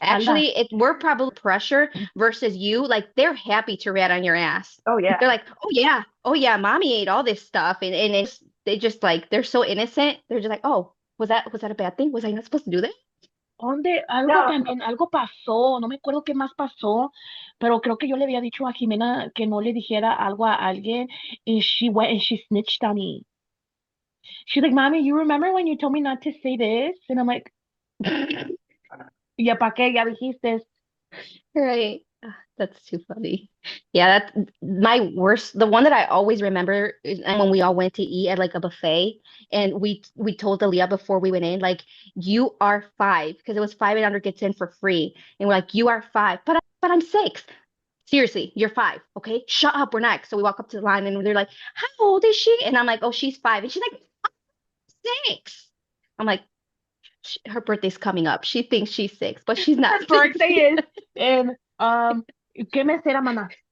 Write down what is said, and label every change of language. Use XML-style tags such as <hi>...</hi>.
<en>Actually, we're probably pressure versus you. Like they're happy to rat on your ass. Oh, yeah. They're like, oh yeah, mommy ate all this stuff, and they just like they're so innocent. They're just like, oh, was that a bad thing? Was I not supposed to do that?</en> <es>¿Dónde? Algo No. también, algo pasó, no me acuerdo qué más pasó, pero creo que yo le había dicho a Jimena que no le dijera algo a alguien,</es> <en>and she went and she snitched on me. She's like, Mommy, you remember when you told me not to say this? And I'm like,</en> <es>ya pa' qué, ya dijiste.</es> <en>Right. That's too funny. Yeah, that's my worst. The one that I always remember is when we all went to eat at like a buffet, and we told Aaliyah before we went in, like, you are 5, because it was 5 and under gets in for free, and we're like, you are 5, but I'm 6. Seriously, you're 5. Okay, shut up. We're next. So we walk up to the line and they're like, how old is she? And I'm like, oh, she's 5. And she's like, 6. I'm like, her birthday's coming up. She thinks she's 6, but she's not Her 6. birthday is in</en> <es>¿qué mes era, mamá?</es>